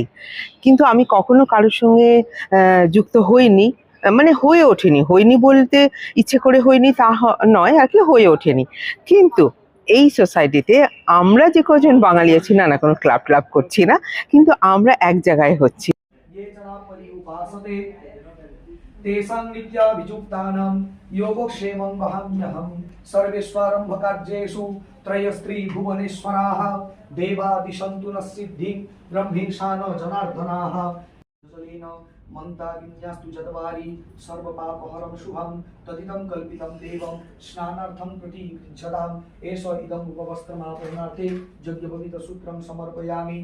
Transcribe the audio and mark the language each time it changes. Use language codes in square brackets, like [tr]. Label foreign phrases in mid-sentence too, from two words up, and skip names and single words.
[bn] কিন্তু আমি কখনো কারোর সঙ্গে যুক্ত হইনি, মানে হয়ে ওঠেনি। হইনি বলতে ইচ্ছে করে হইনি তা নয় আর কি, হয়ে ওঠেনি। কিন্তু এই সোসাইটিতে আমরা যে কজন বাঙালি আছি, না না কোনো ক্লাব ক্লাব করছি না, কিন্তু আমরা এক জায়গায় হচ্ছি। [sa] तेषां नित्याभियुक्तानां योगक्षेमं वहाम्यहं सर्वेष्वारम्भकार्येषु त्रयस्त्री भुवनेश्वराः देवादिशन्तु नः सिद्धिं ब्रह्मेशान जनार्दनाः जलेन मन्तागिन्यास्तु चत्वारि सर्वपापहरं शुभं तदिदं कल्पितं देवं स्नानार्थं प्रतिगच्छताम् एष इदम् उपवस्त्रमापरणार्थे यज्ञोपवीतसूत्रं समर्पयामि।